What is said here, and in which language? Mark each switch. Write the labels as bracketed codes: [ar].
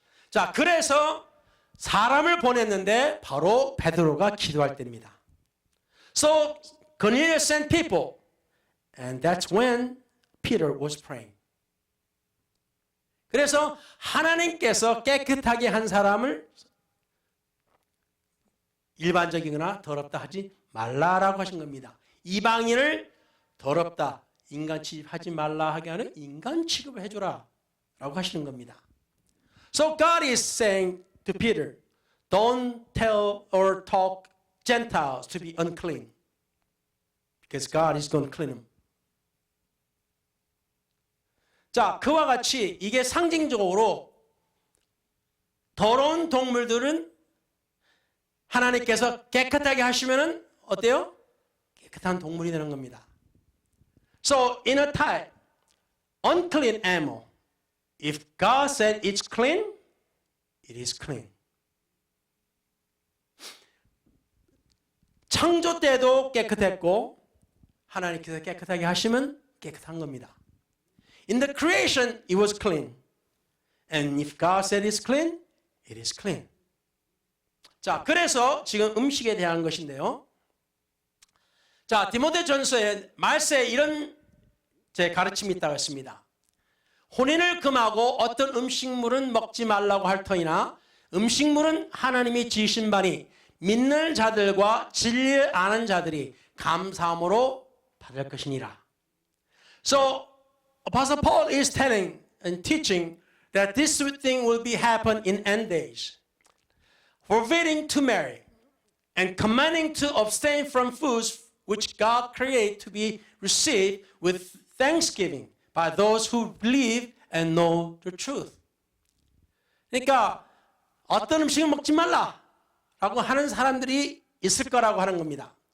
[ko] 자, 그래서 사람을 보냈는데 바로 베드로가 기도할 때입니다. [en] So Cornelius sent people, and that's when Peter was praying. [ko] 그래서 하나님께서 깨끗하게 한 사람을 일반적이거나 더럽다 하지 말라라고 하신 겁니다. 이방인을 더럽다, 인간 취급하지 말라 하게 하는 인간 취급을 해줘라 라고 하시는 겁니다. [en] So God is saying to Peter, don't tell or talk Gentiles to be unclean because God is going to clean them. [ko] 자, 그와 같이 이게 상징적으로 더러운 동물들은 하나님께서 깨끗하게 하시면은 어때요? 깨끗한 동물이 되는 겁니다. [en] So in a type, unclean animal, if God said it's clean, it is clean. [ko] 창조 때도 깨끗했고 하나님께서 깨끗하게 하시면 깨끗한 겁니다. [en] In the creation, it was clean. And if God said it's clean, it is clean. [ko] 자, 그래서 지금 음식에 대한 것인데요. 자, 디모데전서에 말세에 이런 제 가르침이 있다고 했습니다. 혼인을 금하고 어떤 음식물은 먹지 말라고 할 터이나 음식물은 하나님이 지으신 바니 믿는 자들과 진리를 아는 자들이 감사함으로 받을 것이니라. [en] So Apostle Paul is telling and teaching that this thing will be happen in end days. Forbidding to marry and commanding to abstain from foods which God created to be received with thanksgiving by those who believe and know the truth. [ko] 그러니까 어떤 음식을 먹지 말라라고 하는 사람들이 있을 거라고 하는 겁니다.